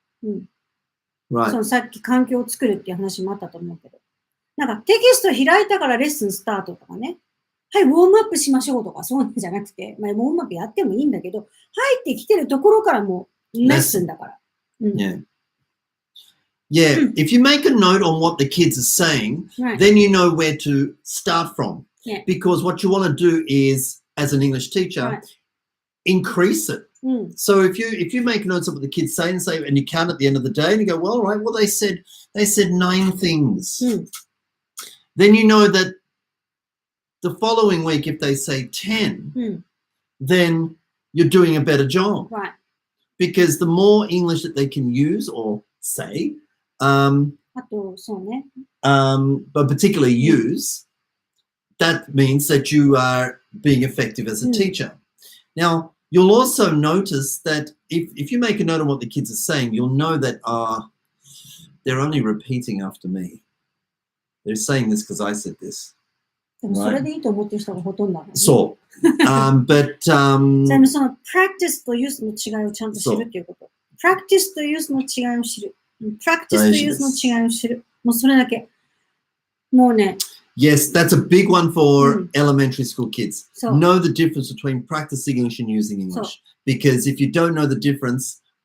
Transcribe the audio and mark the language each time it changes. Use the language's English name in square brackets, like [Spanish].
[English] Right. [Japanese] そのさっき環境を作るっていう話もあったと思うけど。なんかテキスト開いたからレッスンスタートとかね。はい、ウォームアップしましょうとか、そうなんじゃなくて、まあ、ウォームアップやってもいいんだけど、入ってきてるところからもレッスンだから。 [English] Yeah, if you make a note on what the kids are saying, then you know where to start from. Because what you want to do is, as an English teacher, increase it. So if you make notes of what the kids say and you count at the end of the day and you go, well, all right, well they said 9 things. Then you know that the following week, if they say 10, then you're doing a better job. Right. Because the more English that they can use or say, but particularly use, that means that you are being effective as a teacher. Now, you'll also notice that if you make a note of what the kids are saying, you'll know that they're only repeating after me. They're saying this because I said this. [Japanese] でもそれでいいと思ってる人がほとんどだ、ね。そう。 [English] but [Japanese] でもその practice と use の違いをちゃんと知るっていうこと。 practice と use の違いを知る。practice と use の違いを知る。もうそれだけ。もうね。 [English] Yes, that's a big one for elementary school kids. Know the difference between practicing English and using English. Because if you don't know the difference,